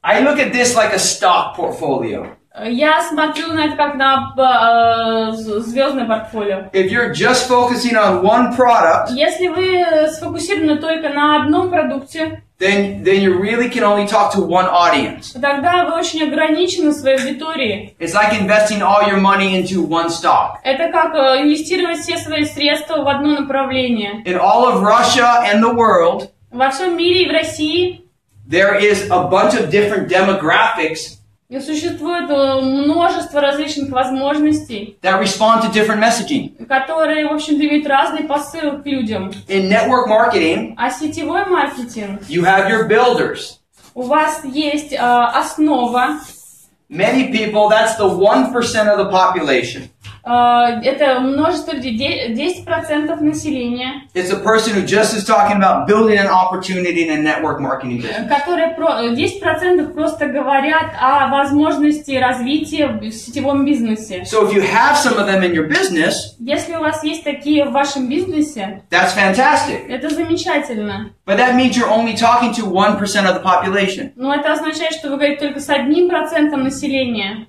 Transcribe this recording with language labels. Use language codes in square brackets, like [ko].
[en] I look at this like a stock portfolio. [ru] Я смотрю на это как на звездное портфолио. [en] If you're just focusing on one product, [ru] если вы сфокусированы только на одном продукте, [en] then you really can only talk to one audience. [ru] Тогда вы очень ограничены в своей аудитории. [en] It's like investing all your money into one stock. [ru] Это как инвестировать все свои средства в одно направление. [en] In all of Russia and the world, [ru] во всем мире и в России, [en] there is a bunch of different demographics. [ru] И существует множество различных возможностей, [en] that respond to different messaging. [ru] Которые, в общем-то, имеют разный посыл к людям. [en] In network marketing, [ru] а сетевой маркетинг, [en] you have your builders. [ru] У вас есть основа. [en] Many people, that's the 1% of the population. [ru] Это множество людей, 10% населения. [en] It's a person who just is talking about building an opportunity in a network marketing business. [ru] Которые 10% просто говорят о возможности развития в сетевом бизнесе. [en] So if you have some of them in your business, [ru] если у вас есть такие в вашем бизнесе, [en] that's fantastic. [ru] Это замечательно. [en] But that means you're only talking to 1% of the population. [ru] Но это означает, что вы говорите только с 1% населения.